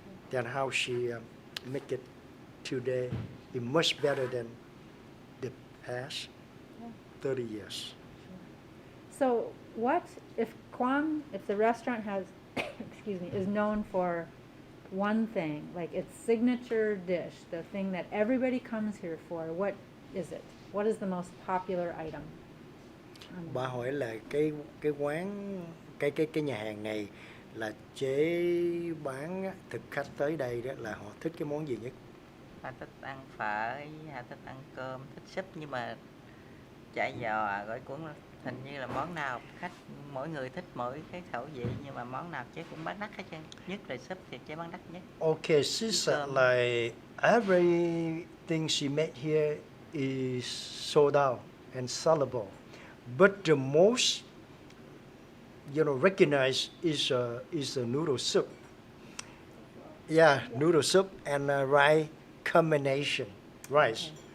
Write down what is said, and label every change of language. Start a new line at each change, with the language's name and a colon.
English: Then how she make it today is much better than the past 30 years. So what if the restaurant has, excuse me, is known for one thing, like its signature dish, the thing that everybody comes here for, what is it? What is the most popular item?
Vietnamese: Bà hỏi là cái quán cái nhà hàng này là chế bán á, thực khách tới đây đó là họ thích cái món gì nhất? Họ thích ăn phở, họ thích ăn cơm, thích súp nhưng mà chả giò gỏi cuốn hình như là món nào mỗi người thích mỗi cái khẩu vị nhưng mà món nào chế cũng bán đắt hết trơn, nhất là súp thì chế bán đắt nhất.
English: Okay, she said like everything she made here is sold out and sellable, but the most recognized is the noodle soup. Yeah, noodle soup and rice combination, rice.